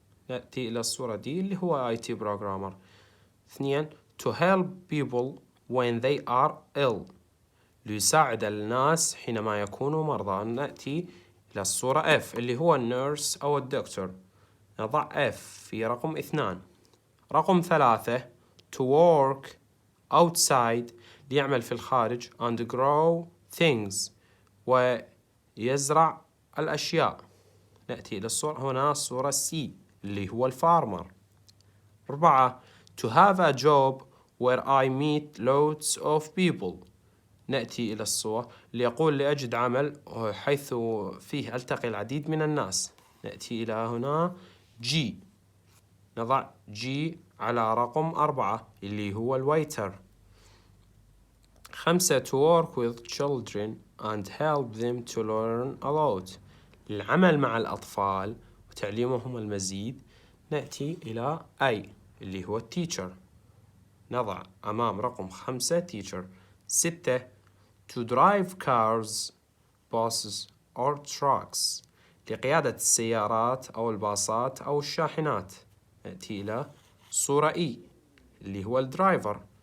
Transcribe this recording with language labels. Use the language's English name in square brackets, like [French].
[Arabic] نأتي إلى الصورة دي اللي هو IT programmer. [English] 2. to help people when they are ill. [Arabic] ليساعد الناس حينما يكونوا مرضى. نأتي إلى الصورة F اللي هو النيرس أو الدكتور. نضع F في رقم 2. رقم 3. [English] to work outside [Arabic] ليعمل في الخارج [English] and grow things [Arabic] ويزرع الأشياء. نأتي إلى الصورة هنا الصورة C اللي هو الفارمر. [English] 4. to have a job where I meet lots of people. [Arabic] نأتي إلى الصور اللي يقول لأجد عمل حيث فيه ألتقي العديد من الناس. نأتي إلى هنا G. نضع G على رقم 4 اللي هو الويتر. [English] 5. to work with children and help them to learn a lot. [Arabic] العمل مع الأطفال وتعليمهم المزيد. نأتي إلى I اللي هو التيتشر. نضع أمام رقم 5 teacher. [English] 6. to drive cars, buses or trucks. [Arabic] لقيادة السيارات أو الباصات أو الشاحنات. نأتي إلى صورة E اللي هو الدرايفر.